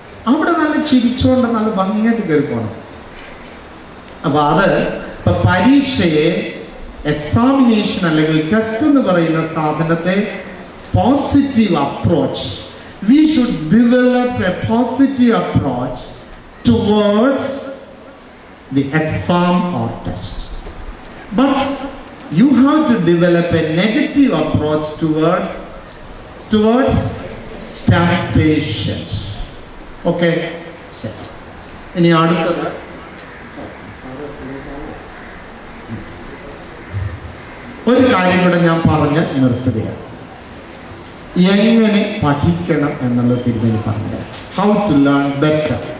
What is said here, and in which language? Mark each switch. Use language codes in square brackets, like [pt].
[ml] അവിടെ നല്ല ചിരിച്ചോണ്ട് നല്ല ഭംഗിയായിട്ട് കയറി പോകണം. അപ്പോൾ അത് ഇപ്പം പരീക്ഷയെ, എക്സാമിനേഷൻ അല്ലെങ്കിൽ ടെസ്റ്റ് എന്ന് പറയുന്ന സാധനത്തെ positive approach, [en] we should develop a positive approach towards the exam or test. But you have to develop a negative approach towards temptations. Okay? [ml] ഇനി അടുത്തത് ഒരു കാര്യം കൂടെ ഞാൻ പറഞ്ഞ് നിർത്തുകയാണ്. എങ്ങനെ പഠിക്കണം എന്നുള്ള തിരുമേനി പറഞ്ഞുതരാം. [en] How to learn better.